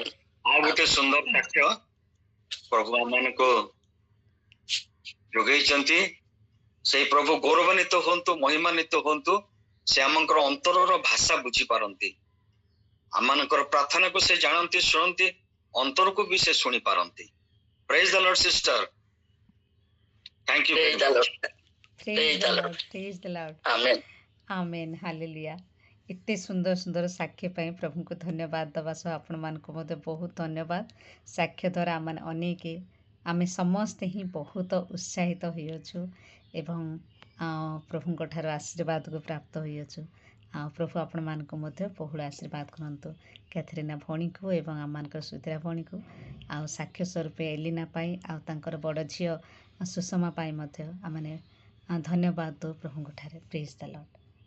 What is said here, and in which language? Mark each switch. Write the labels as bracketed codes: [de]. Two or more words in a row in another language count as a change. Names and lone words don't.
[or] ଆଉ ଗୋଟେ ସୁନ୍ଦର ସାକ୍ଷ୍ୟ ପ୍ରଭୁ ଆମମାନଙ୍କୁ ଯୋଗେଇଛନ୍ତି ସେଇ ପ୍ରଭୁ ଗୌରବାନ୍ୱିତ ହୁଅନ୍ତୁ ମହିମାନ୍ୱିତ ହୁଅନ୍ତୁ ସେ ଆମଙ୍କର ଅନ୍ତରର ଭାଷା ବୁଝିପାରନ୍ତି ଆମମାନଙ୍କର ପ୍ରାର୍ଥନାକୁ ସେ ଜାଣନ୍ତି ଶୁଣନ୍ତି ଅନ୍ତରକୁ ବି ସେ ଶୁଣି ପାରନ୍ତି [en] praise the Lord sister thank you Praise the Lord. Praise the Lord. Praise the Lord. Amen. Amen. Hallelujah. [or] ଏତେ ସୁନ୍ଦର ସୁନ୍ଦର ସାକ୍ଷ୍ୟ ପାଇଁ ପ୍ରଭୁଙ୍କୁ ଧନ୍ୟବାଦ ଦେବା ସହ ଆପଣମାନଙ୍କୁ ମଧ୍ୟ ବହୁତ ଧନ୍ୟବାଦ ସାକ୍ଷ୍ୟ ଦ୍ୱାରା ଆମେ ଅନେକ ଆମେ ସମସ୍ତେ ହିଁ ବହୁତ ଉତ୍ସାହିତ ହୋଇଅଛୁ ଏବଂ ପ୍ରଭୁଙ୍କ ଠାରୁ ଆଶୀର୍ବାଦକୁ ପ୍ରାପ୍ତ ହୋଇଅଛୁ ଆଉ ପ୍ରଭୁ ଆପଣମାନଙ୍କୁ ମଧ୍ୟ ବହୁଳ ଆଶୀର୍ବାଦ କରନ୍ତୁ କ୍ୟାଥରିନା ଭଉଣୀକୁ ଏବଂ ଆମମାନଙ୍କର ସୁଧିରା ଭଉଣୀକୁ ଆଉ ସାକ୍ଷ୍ୟ ସ୍ୱରୂପ ଏଲିନା ପାଇଁ ଆଉ ତାଙ୍କର ବଡ଼ ଝିଅ ସୁଷମା ପାଇଁ ମଧ୍ୟ ଆମେ ଧନ୍ୟବାଦ ଦେଉ ପ୍ରଭୁଙ୍କ ଠାରେ [en] praise the Lord